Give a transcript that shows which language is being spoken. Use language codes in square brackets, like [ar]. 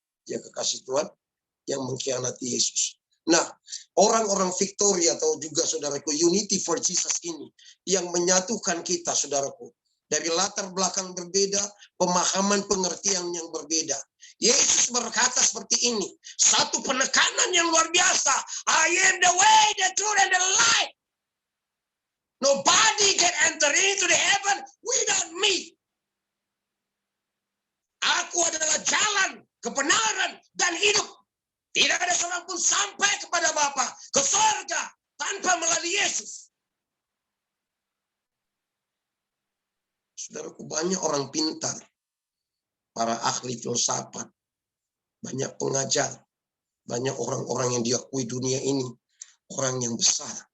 [id] Ya kekasih Tuhan, yang mengkhianati Yesus. Nah, orang-orang Victoria atau juga saudaraku, Unity for Jesus ini, yang menyatukan kita, saudaraku. Dari latar belakang berbeda, pemahaman pengertian yang berbeda. Yesus berkata seperti ini, satu penekanan yang luar biasa. [en] I am the way, the truth, and the life. Nobody can enter into the heaven without me. [id] Aku adalah jalan, kebenaran, dan hidup. Tidak ada seorang pun sampai kepada Bapa, ke surga, tanpa melalui Yesus. Saudaraku, banyak orang pintar, para ahli filsafat, banyak pengajar, banyak orang-orang yang diakui dunia ini, orang yang besar.